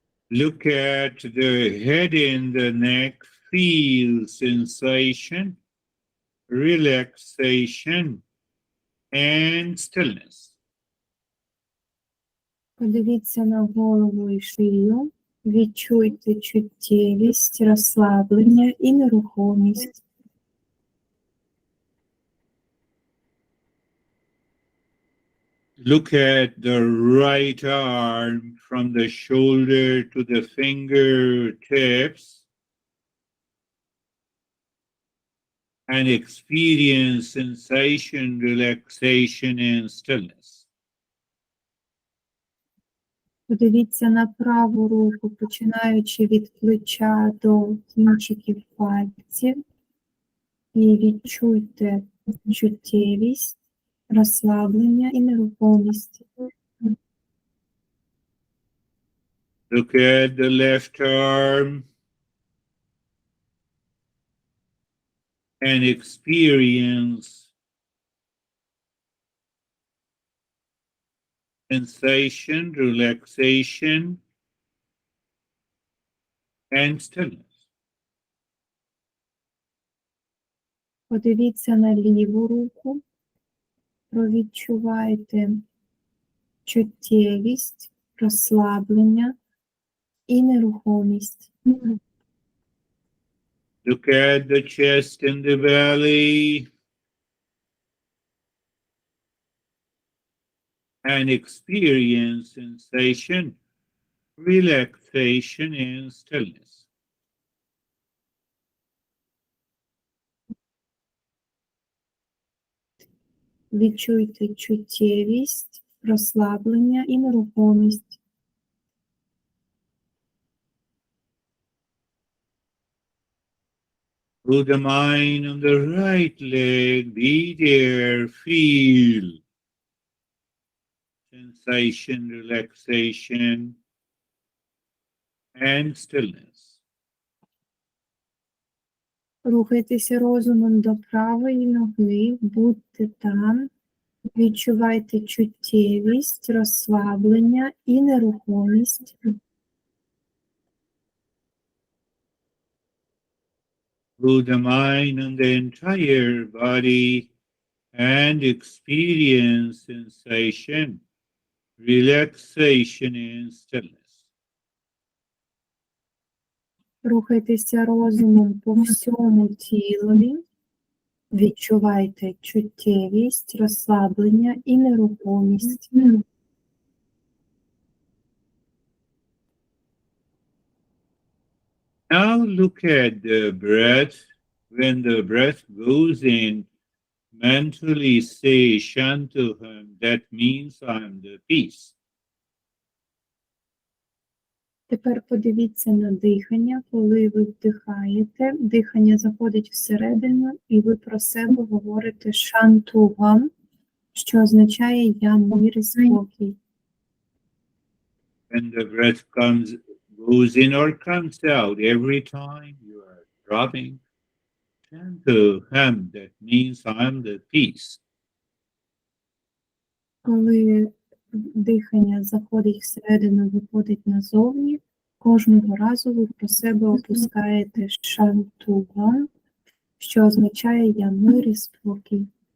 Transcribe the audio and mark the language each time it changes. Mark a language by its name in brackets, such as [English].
[English] Look at the head and the neck. Feel sensation, relaxation, and stillness. [Ukrainian] Подивіться на голову і шию. Відчуйте чуттєвість, розслаблення і нерухомість. [English] Look at the right arm from the shoulder to the fingertips and experience sensation, relaxation, and stillness. [Ukrainian] Подивіться на праву руку, починаючи від плеча до кінчиків пальців. І відчуйте чуттєвість, розслаблення і нерухомість. [English] Look at the left arm and experience sensation, relaxation, and stillness. [Ukrainian] Подивіться на ліву руку, провідчувайте чуттєвість, розслаблення і нерухомість. [English] Look at the chest and the belly and experience sensation, relaxation, and stillness. [Ukrainian] Відчуйте чуттєвість, розслаблення і нерухомість. [English] Through the mind on the right leg, be there, feel sensation, relaxation, and stillness. [Ukrainian] Рухайтеся розумом до правої ноги, будьте там, відчувайте чуттєвість, розслаблення і нерухомість. [English] Through the mind on the entire body and experience sensation, relaxation, and stillness. [Ukrainian] Рухайтеся розумом по всьому тілові, відчувайте чуттєвість, розслаблення і нерухомість. [English] Now look at the breath. When the breath goes in, mentally say Shantuham. That means I'm the peace. [Ukrainian] Тепер подивіться на дихання. Коли ви вдихаєте, дихання заходить всередину, і ви про себе говорите «шантугам», що означає «я мир і спокій». [English] When the breath goes in or comes out, every time you are dropping Shantuham. That means I'm the peace. [Ukrainian] Коли дихання заходить всередину, виходить назовні, кожного разу ви про себе опускаєте «шантугам», що означає «я мир і спокій».